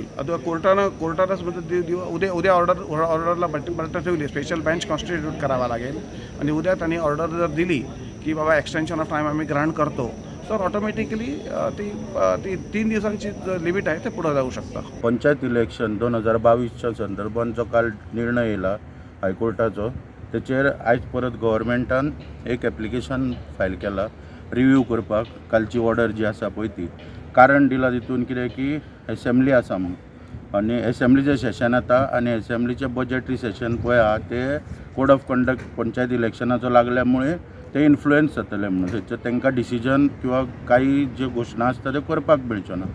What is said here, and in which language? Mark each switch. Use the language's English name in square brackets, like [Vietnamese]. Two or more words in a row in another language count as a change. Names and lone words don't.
[Marathi] आता कोर्टानंच उद्या ऑर्डरला बट्ट ठेवली [English] special bench constitute [Marathi] करावा लागेल आणि उद्या त्यांनी ऑर्डर जर दिली की बाबा [English] extension of time [Marathi] आम्ही ग्रांट करतो तर ऑटोमॅटिकली ती 3 दिवसांची लिमिट आहे ते पुढे जाऊ शकतं. [Konkani] पंचायत इलेक्शन 2022च्या संदर्भात जो काल निर्णय येयला हायकोर्टाचो तेचेर आयज परत गव्हर्मेंटान एक [English] application file [Konkani] केला रिव्यू करपाक कालची ऑर्डर जी आसा पळय ती. कारण दिला तितून कितें की असेंब्ली आसा म्हणून आनी असेंब्लीचें सेशन येता आनी असेंब्लीचें [English] budgetary session [Konkani] पळय आहा ते [English] code of conduct [Konkani] पंचायत इलेक्शनाचो लागल्या मुळे ते इन्फ्लुएन्स जातले म्हणून थंयचे तांकां डिसिजन किंवा काही जे घोशणा आसता ते करपाक मेळच्यो ना.